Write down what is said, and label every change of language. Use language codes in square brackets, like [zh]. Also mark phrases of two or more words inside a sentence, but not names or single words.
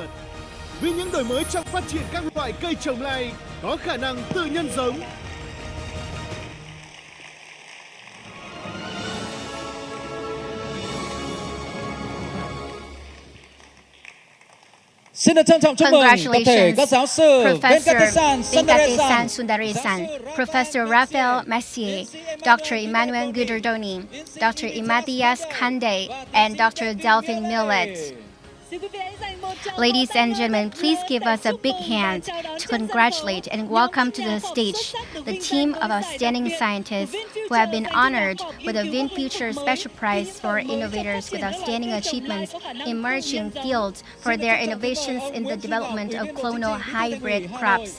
[vi] Vì những đổi mới trong phát triển các loại cây trồng lai có khả năng tự nhân giống. Xin được trân trọng chúc mừng tập thể các giáo sư Professor Vekatesan Sundaresan, Professor Raphael Mercier, Dr. Emmanuel Gedodoni, Dr. Imatias Khandei, [en] and Dr. Delphine Millet. Ladies and gentlemen, please give us a big hand to congratulate and welcome to the stage the team of outstanding scientists who have been honored with the VinFuture Special Prize for Innovators with Outstanding Achievements in Emerging Fields for their innovations in the development of clonal hybrid crops.